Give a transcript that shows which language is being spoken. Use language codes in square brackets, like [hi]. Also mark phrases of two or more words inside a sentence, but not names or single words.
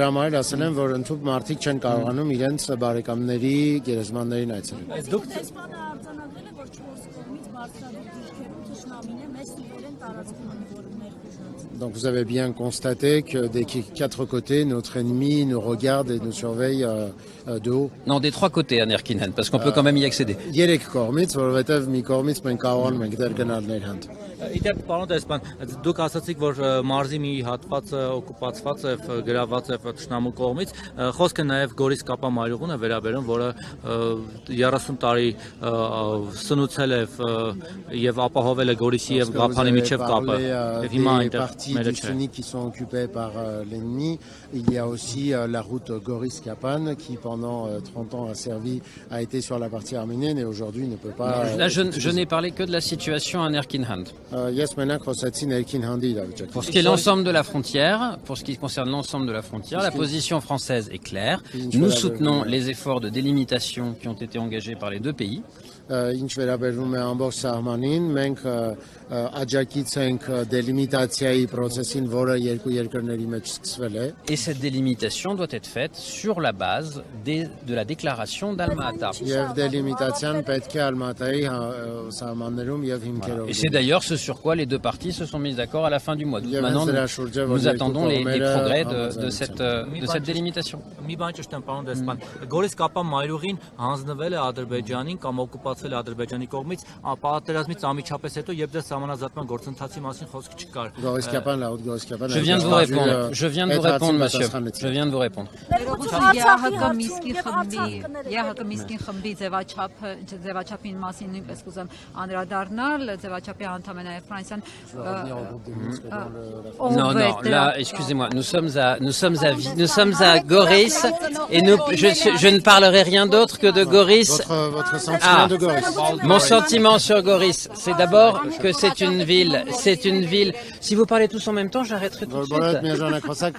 [fr] Donc vous avez bien constaté que des 4 côtés, notre ennemi nous regarde et nous surveille de haut. Non, des 3 côtés à Erkinhan, parce qu'on peut quand même y accéder. [hy] Իդեպ պարոն դեսպան, դուք ասացիք, որ մարզի մի հատվածը օկուպացված է, գրաված է թշնամու կողմից, խոսքը նաև Գորիս կապամարյուղուն է վերաբերում, որը 30 տարի սնուցել է եւ ապահովել է Գորիսի եւ Գափանի միջև կապը, եւ հիմա այնտեղ մերը չէ։ [fr] Qui sont occupés par l'ennemi. Il y a aussi la route Goris-Kapan qui pendant 30 ans a été sur la partie arménienne et aujourd'hui ne peut pas... Là, je n'ai parlé que de la situation à Erkinhan. Pour ce qui est l'ensemble de la frontière, pour ce qui concerne l'ensemble de la frontière, la position française est claire. Nous soutenons les efforts de délimitation qui ont été engagés par les 2 pays. [hy] Ինչ վերաբերում է ամբողջ սահմանին, մենք աջակից ենք դելիմիտացիայի process-ին, որը երկու երկրների մեջ սկսվել է։ [fr] Et cette délimitation doit être faite sur la base de la déclaration d'Alma-Ata. [hy] Եվ դելիմիտացիան պետք է Ալմատայի սահմաններում եւ հիմքերով։ [fr] Et c'est d'ailleurs ce sur quoi les deux parties se sont mises d'accord à la fin du mois d'août. Maintenant, nous attendons les progrès de cette délimitation. [hy] Մի բան ճշտեմ, պարոն դեսպան, Գորիս կապան մայրուղին հանձնվել է Ադրբեջանին կամ օկուպացվել է Ադրբեջանի կողմից պատերազմից անմիջապես հետո, երբ դեռ սահմանազատման գործընթացի մասին խոսք չկար։ [fr] Je viens de vous répondre. Je viens de vous répondre, monsieur. Je viens de vous répondre. [hy] ԵՀԿ Միսկին խմբի ձևաչափին մասին նույնպես կուզեմ անդրադառնալ, ձևաչափի անդամ է նաև Ֆրանսիան։ [fr] Non, là, excusez-moi, nous sommes à Goris et je ne parlerai rien d'autre que de Goris. Votre sentiment de Goris. Mon sentiment sur Goris, c'est d'abord que c'est une ville. Si vous parlez tous en même temps, j'arrêterai tout de suite.